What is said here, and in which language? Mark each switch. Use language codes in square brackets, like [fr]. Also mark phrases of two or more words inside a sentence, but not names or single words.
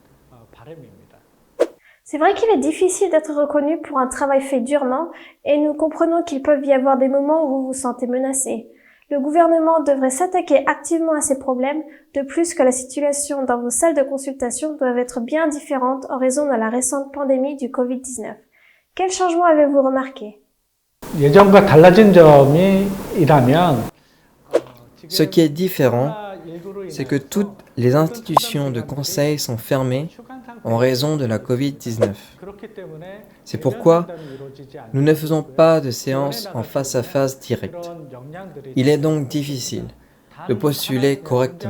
[fr] C'est vrai qu'il est difficile d'être reconnu pour un travail fait durement et nous comprenons qu'il peut y avoir des moments où vous vous sentez menacé. Le gouvernement devrait s'attaquer activement à ces problèmes, de plus que la situation dans vos salles de consultation doivent être bien différentes en raison de la récente pandémie du Covid-19. Quels changements avez-vous remarqué? [ko] 예전과 달라진 점이라면 [fr] Ce qui est différent, c'est que toutes les institutions de conseil sont fermées en raison de la Covid-19. C'est pourquoi nous ne faisons pas de séance en face-à-face directe. Il est donc difficile de postuler correctement.